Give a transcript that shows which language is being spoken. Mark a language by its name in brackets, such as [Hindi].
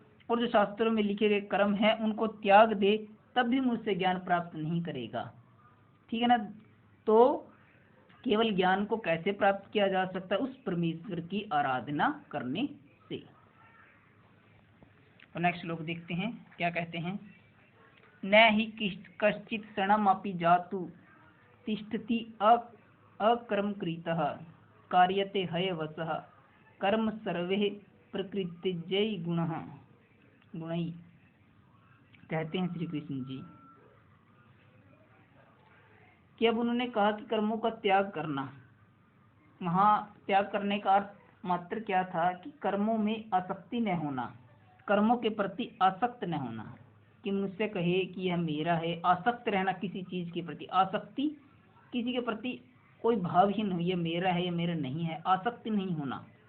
[Hindi] और जो शास्त्रों में लिखे गए कर्म है उनको त्याग दे, तब भी मनुष्य ज्ञान प्राप्त नहीं करेगा। ठीक है ना। तो केवल ज्ञान को कैसे प्राप्त किया जा सकता है? उस परमेश्वर की आराधना करने से। तो नेक्स्ट श्लोक देखते हैं क्या कहते हैं। [Sanskrit] न हि कश्चित् क्षणमपि जातु तिष्ठति अकर्मकृतः कार्यते हयवशः कर्म सर्वे प्रकृतिजय गुणै। [Hindi] कहते हैं श्री कृष्ण जी कि अब उन्होंने कहा कि कर्मों का त्याग करना, वहाँ त्याग करने का अर्थ मात्र क्या था कि कर्मों में आसक्ति न होना, कर्मों के प्रति आसक्त न होना, कि मुझसे कहे कि यह मेरा है, आसक्त रहना किसी चीज के प्रति, आसक्ति किसी के प्रति कोई भाव ही नहीं, ये मेरा है ये मेरा नहीं है, आसक्ति नहीं होना।